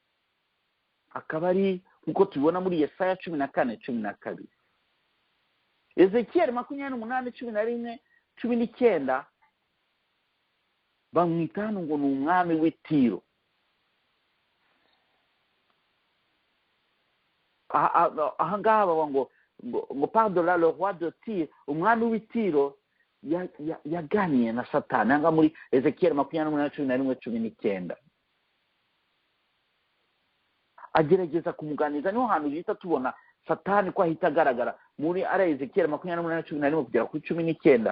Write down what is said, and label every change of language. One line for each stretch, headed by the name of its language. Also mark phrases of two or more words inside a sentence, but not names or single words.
Kinyarwanda: Akaba ari nkuko tubibona muri Yesaya 14:12. Ezekiyeli 28:11-19 bamwita hano ngo ni umwami w'Itiro. Aha ngaha baba ngo
French: pardon le roi de Tyr,
Kinyarwanda: umwami w'Itiro yaganiye na Satani. Aha muri Ezekiyeli 28:11-19 agerageza kumuganiza. Niho hantu bita tubona Satani ko ahita agaragara muri Ezekiyeli 28:11 kugera kuri 19.